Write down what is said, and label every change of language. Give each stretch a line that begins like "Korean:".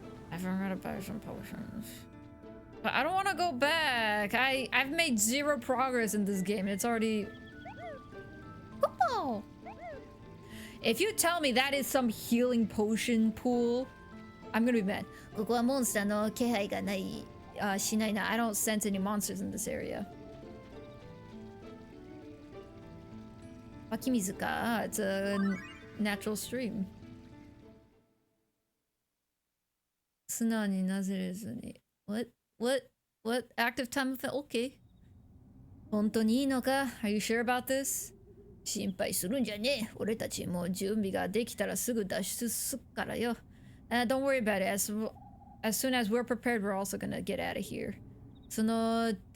English: I forgot to buy some potions. But I don't want to go back. I've made 0 progress in this game. It's already... Oh. If you tell me that is some healing potion pool, I'm gonna be mad.
Japanese: ここはモンスターの気配がない、しないな。
English: I don't sense any monsters in this area.
Japanese: 湧き水か。
English: It's a natural stream.
Japanese: 素直になぜれずに。
English: What? Active time event? Okay.
Japanese: 本当にいいのか?
English: Are you sure about this?
Japanese: 心配するんじゃねえ。俺たちもう準備ができたらすぐ脱出すっからよ。
English: Don't worry about it. As soon as we're prepared, we're also gonna get out of here. その、